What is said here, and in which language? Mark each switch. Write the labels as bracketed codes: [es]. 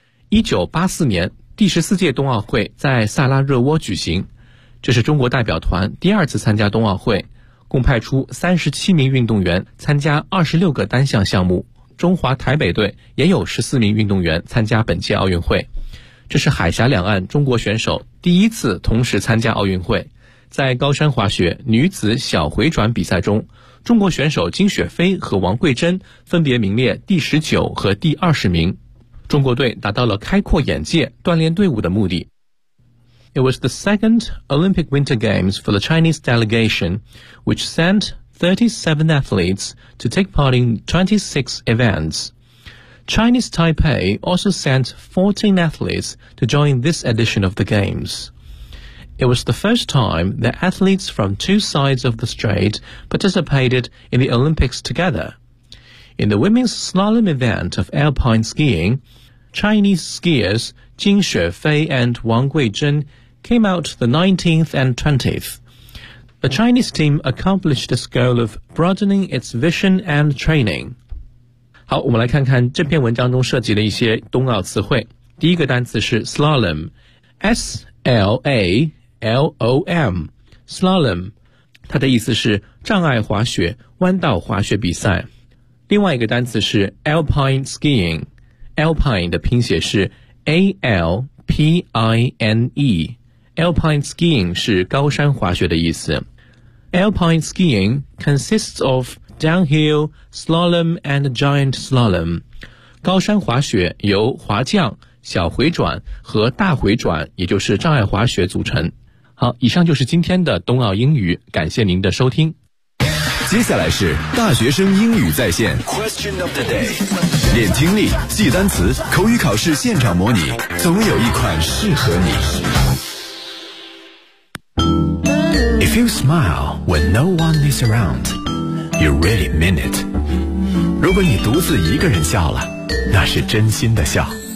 [zh] 1984年第14届冬奥会在萨拉热窝举行，这是中国代表团第二次参加冬奥会，共派出37名运动员参加26个单项项目，中华台北队也有14名运动员参加本届奥运会，这是海峡两岸中国选手第一次同时参加奥运会。在高山滑雪女子小回转比赛中，中国选手金雪飞和王桂珍分别名列第19和第20名，中国队达到了开阔眼界、锻炼队伍的目的。 [en] It was the second Olympic Winter Games for the Chinese delegation, which sent 37 athletes to take part in 26 events. Chinese Taipei also sent 14 athletes to join this edition of the Games. It was the first time that athletes from two sides of the strait participated in the Olympics together. In the women's slalom event of alpine skiing, Chinese skiers Jin Xuefei and Wang Guizhen came out the 19th and 20th. The Chinese team accomplished this goal of broadening its vision and training. [zh] 好，我们来看看这篇文章中涉及的一些冬奥词汇。第一个单词是 slalom, S-L-A-L-O-M, slalom, 它的意思是障碍滑雪、弯道滑雪比赛。另外一个单词是 alpine skiing, alpine 的拼写是 A-L-P-I-N-E, alpine skiing 是高山滑雪的意思。 [en] Alpine skiing consists of downhill, slalom and giant slalom. [zh] 高山滑雪由滑降、小回转和大回转，也就是障碍滑雪组成。好，以上就是今天的冬奥英语，感谢您的收听。接下来是大学生英语在线 [en] Question of the day， [zh] 练听力、记单词、口语考试现场模拟，总有一款适合你。 [en] If you smile when no one is around, you really mean it. [zh] 如果你独自一个人笑了，那是真心的笑。